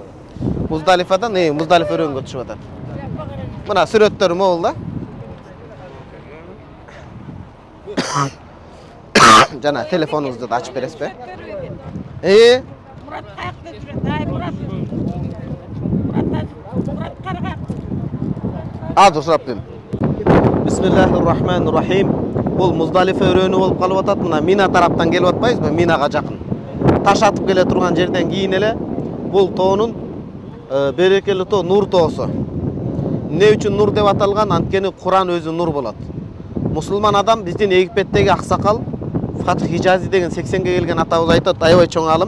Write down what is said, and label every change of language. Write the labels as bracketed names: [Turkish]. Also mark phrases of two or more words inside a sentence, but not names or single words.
[Kyrgyz] Муздалифадан, Муздалифа өрөнгө түшүп атат. Мына сүрөттөрү могул да. Жана телефонуңузду да ачып бересизби? Мурат каякта жүрөт? Ай Мурат. Мурат карга. Азыр сурап берем. [Arabic] بسم الله الرحمن الرحيم. [Kyrgyz] Бул Муздалифа өрөөнү болуп калып атат. Мына Мина тараптан келип атпайбызбы? Минага жакын. Таш атып келе турган жерден кийин эле бул тоонун берекелүү тоо Нур тоосу. Эмне үчүн Нур деп аталган? Анткени Куран өзү нур болот. Мусулман адам биздин Египеттеги аксакал Фатх Хижази деген 80ге келген атабыз айтат, аябай чоң алым.